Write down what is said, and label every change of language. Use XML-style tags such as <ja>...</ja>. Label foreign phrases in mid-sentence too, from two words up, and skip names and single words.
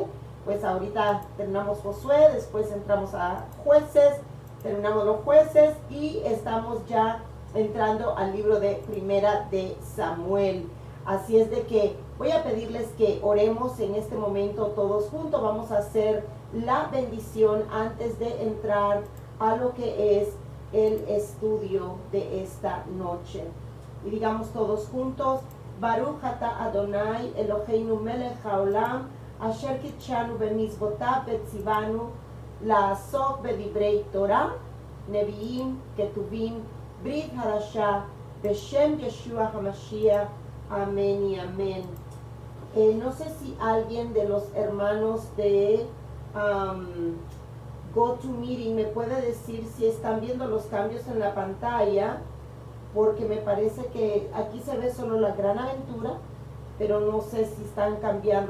<es>Pues ahorita terminamos Josué, después entramos a Jueces, terminamos los Jueces y estamos ya entrando al libro de Primera de Samuel. Así es de que voy a pedirles que oremos en este momento todos juntos. Vamos a hacer la bendición antes de entrar a lo que es el estudio de esta noche. Y digamos todos juntos:</es> <he>ברוך אתה אדני אלהינו מלך העולם אשר קדשנו במצותיו וצונו לעסוק בדברי תורה נביאים כתובים ברית חדשה בשם ישוע המשיח.</he> <es>Amén y amén. No sé si alguien de los hermanos de GoToMeeting me puede decir si están viendo los cambios en la pantalla, porque me parece que aquí se ve solo la gran aventura, pero no sé si están cambiando.</es>